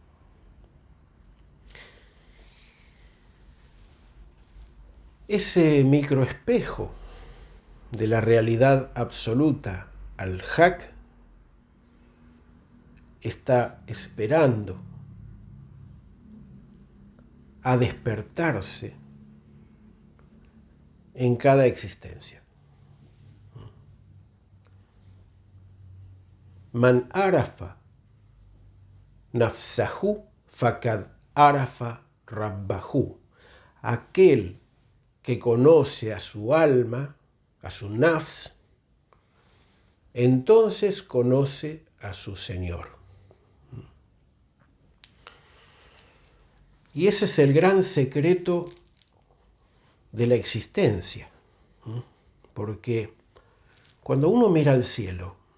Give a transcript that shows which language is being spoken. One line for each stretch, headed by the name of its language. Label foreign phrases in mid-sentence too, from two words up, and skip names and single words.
Spanish: Ese microespejo de la realidad absoluta,
Arabic: الحق,
Spanish: está esperando a despertarse en cada existencia.
Arabic: من عرف نفسه فقد عرف ربه.
Spanish: Aquel que conoce a su alma, a su nafs, entonces conoce a su Señor. Y ese es el gran secreto de la existencia, porque cuando uno mira al cielo,